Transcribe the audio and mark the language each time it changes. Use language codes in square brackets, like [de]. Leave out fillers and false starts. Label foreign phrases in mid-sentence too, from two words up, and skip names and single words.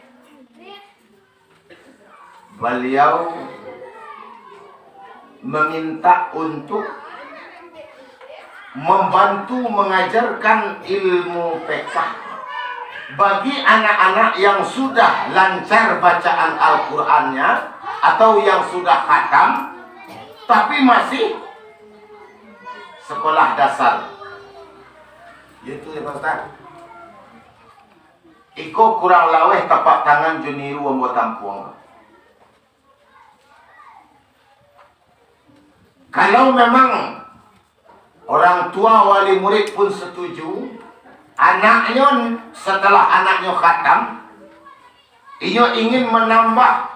[id] beliau meminta untuk membantu mengajarkan ilmu fiqh bagi anak-anak yang sudah lancar bacaan Al-Qur'annya atau yang sudah khatam tapi masih sekolah dasar. Itu ya Pak Ustaz. [min] Iko kurang laweh tapak tangan juniru ambo tampuang. [id] Kalau memang orang tua wali murid pun setuju, anaknya setelah anaknya khatam, ia ingin menambah,